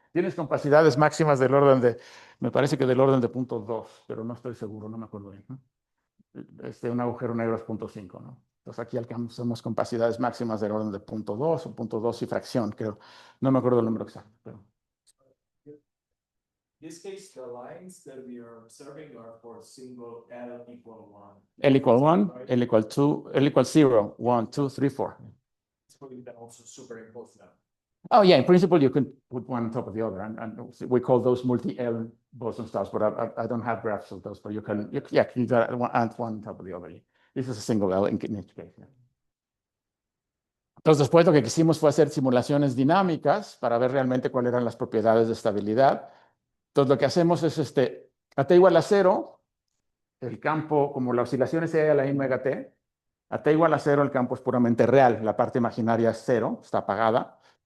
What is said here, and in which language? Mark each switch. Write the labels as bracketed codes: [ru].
[es] Tienes compacidades máximas del orden de, me parece que del orden de 0.2, pero no estoy seguro, no me acuerdo bien, ¿no? Un agujero negro es 0.5, ¿no? Entonces aquí alcanzamos capacidades máximas del orden de 0.2 o 0.2 y fracción, creo. No me acuerdo el número exacto, pero... [en] In this case, the lines that we are observing are for single L equal 1. L equal 1, L equal 2, L equal 0, 1, 2, 3, 4. So we can also superimpose them. Oh, yeah, in principle, you can put one on top of the other, and we call those multi-L boson stars, but I don't have graphs of those, but you can add one on top of the other. This is a single L in each case. Yeah. [es] Entonces, después lo que quisimos fue hacer simulaciones dinámicas para ver realmente cuáles eran las propiedades de estabilidad. Entonces, lo que hacemos es, a t igual a 0, el campo, como la oscilación es a la I omega t, a t igual a 0, el campo es puramente real, la parte imaginaria es 0, está apagada.